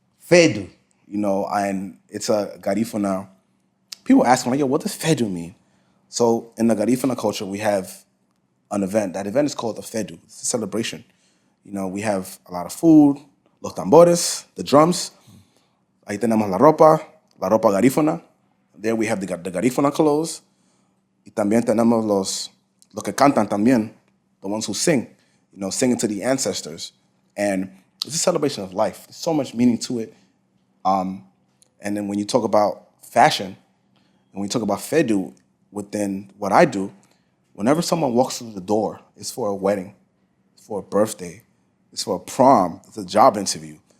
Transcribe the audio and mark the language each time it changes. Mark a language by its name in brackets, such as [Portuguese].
[English] Fedu. You know, and it's a Garifuna. People ask me, like, yo, what does Fedu mean? So in the Garifuna culture, we have an event. That event is called the Fedu. It's a celebration. You know, we have a lot of food, [Spanish] los tambores, [English] the drums. [Spanish] Ahí tenemos la ropa Garifuna. [English] There we have the Garifuna clothes. [Spanish] Y también tenemos los que cantan también, [English] the ones who sing, you know, singing to the ancestors. And it's a celebration of life. There's so much meaning to it. And then when you talk about fashion, and when you talk about Fedu, within what I do, whenever someone walks through the door, it's for a wedding, it's for a birthday, it's for a prom, it's a job interview.